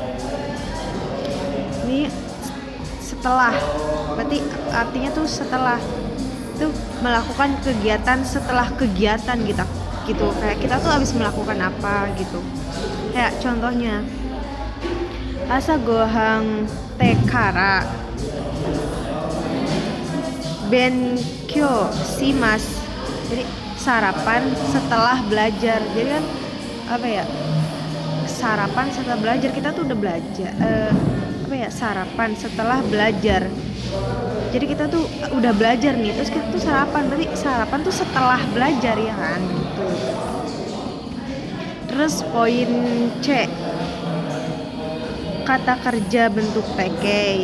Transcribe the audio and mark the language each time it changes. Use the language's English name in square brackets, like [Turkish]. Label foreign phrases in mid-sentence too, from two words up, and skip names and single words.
[Indonesian] Ini setelah, berarti artinya tuh setelah itu melakukan kegiatan setelah kegiatan gitu. Kayak kita tuh habis melakukan apa gitu. Kayak contohnya [Japanese] 朝ご飯てから勉強します. [Indonesian] Jadi sarapan setelah belajar. Jadi kan apa ya? Sarapan setelah belajar, kita tuh udah belajar. Sarapan setelah belajar. Jadi kita tuh udah belajar nih, terus kita tuh sarapan. Berarti sarapan tuh setelah belajar ya kan gitu. Terus poin C, kata kerja bentuk take.